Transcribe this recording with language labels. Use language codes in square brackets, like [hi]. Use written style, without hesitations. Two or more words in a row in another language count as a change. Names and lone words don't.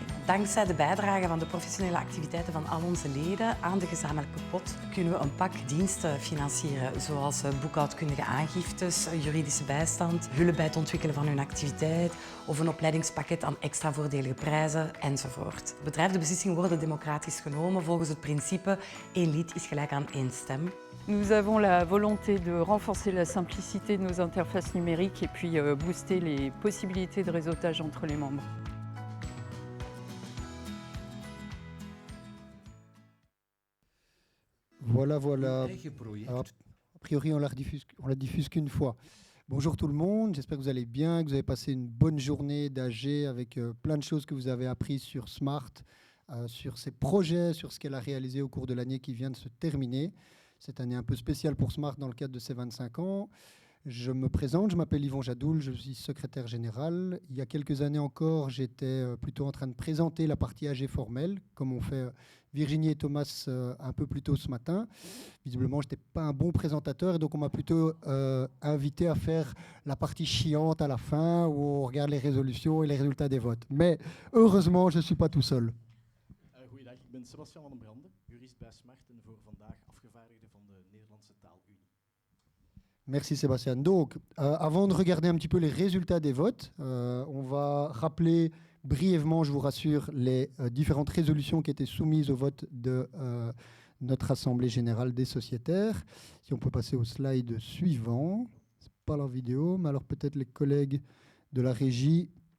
[nl] Dankzij de bijdrage van de professionele activiteiten van al onze leden aan de gezamenlijke pot kunnen we een pak diensten financieren, zoals boekhoudkundige aangiftes, juridische bijstand, hulp bij het ontwikkelen van hun activiteit of een opleidingspakket aan extra voordelige prijzen enzovoort. Het bedrijf, de beslissingen worden democratisch genomen volgens het principe één lied is gelijk aan één stem. [fr] Nous avons la volonté de renforcer la simplicité de nos interfaces numériques et puis booster les possibilités de réseautage entre les membres. Voilà, voilà. [nl] Eigen project. [fr] Alors, a priori, on la diffuse qu'une fois. Bonjour tout le monde, j'espère que vous allez bien, que vous avez passé une bonne journée d'AG avec plein de choses que vous avez apprises sur Smart, sur ses projets, sur ce qu'elle a réalisé au cours de l'année qui vient de se terminer. Cette année un peu spéciale pour Smart dans le cadre de ses 25 ans. Je me présente, je m'appelle Yvon Jadoul, je suis secrétaire général. Il y a quelques années encore, j'étais plutôt en train de présenter la partie AG formelle, comme ont fait Virginie et Thomas un peu plus tôt ce matin. Visiblement, je n'étais pas un bon présentateur et donc on m'a plutôt invité à faire la partie chiante à la fin où on regarde les résolutions et les résultats des votes. Mais heureusement, je ne suis pas tout seul. [nl] Goeiedag, ik ben Sebastian van den Brande, jurist bij Smart en voor vandaag afgevaardigde van de Nederlandse Taalunie. [fr] Merci Sébastien. Donc, avant de regarder un petit peu les résultats des votes, on va rappeler brièvement, je vous rassure, les différentes résolutions qui étaient soumises au vote de notre Assemblée générale des sociétaires. Si on peut passer au slide suivant. Ce n'est pas la vidéo, mais alors peut-être les collègues de la régie.